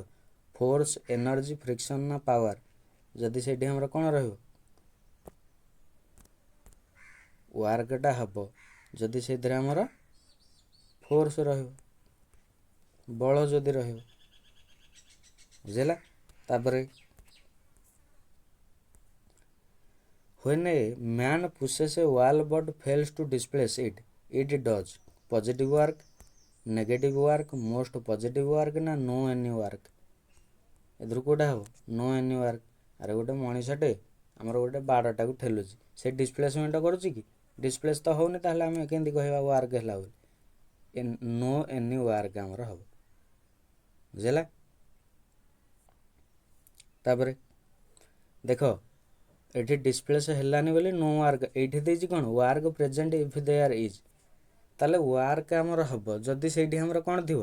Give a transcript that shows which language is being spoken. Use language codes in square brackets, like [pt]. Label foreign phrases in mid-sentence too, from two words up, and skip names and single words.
[en] force, energy, friction [or] ନା ପାୱାର? ଯଦି ସେଠି ଆମର କ'ଣ ରହିବ? ୱାର୍କଟା ହେବ ଯଦି ସେଇଥିରେ ଆମର ଫୋର୍ସ ରହିବ, ବଳ ଯଦି ରହିବ। ବୁଝିଲା। [en] ତାପରେ when a man pushes a wall but fails to displace it, it does positive work, negative work, most positive work ନା no any work? [or] ଏଥିରୁ କେଉଁଟା ହେବ? [en] no any work। [or] ଆରେ ଗୋଟେ ମଣିଷଟେ ଆମର ଗୋଟେ ବାଡ଼ଟାକୁ ଠେଲୁଛି, ସେ ଡିସପ୍ଲେସମେଣ୍ଟ କରୁଛି କି? ଡିସପ୍ଲେସ୍ ତ ହେଉନି, ତାହେଲେ ଆମେ କେମିତି କହିବା ୱାର୍କ ହେଲା ବୋଲି? [en] no any work [or] ଆମର ହେବ। ବୁଝିଲା। ତାପରେ ଦେଖ, ଏଠି ଡିସପ୍ଲେସ୍ ହେଲାନି ବୋଲି [en] no work, [or] ଏଇଠି ଦେଇଛି କ'ଣ? [en] work present if there is. ତାହେଲେ ୱାର୍କ ଆମର ହେବ ଯଦି ସେଇଠି ଆମର କ'ଣ ଥିବ?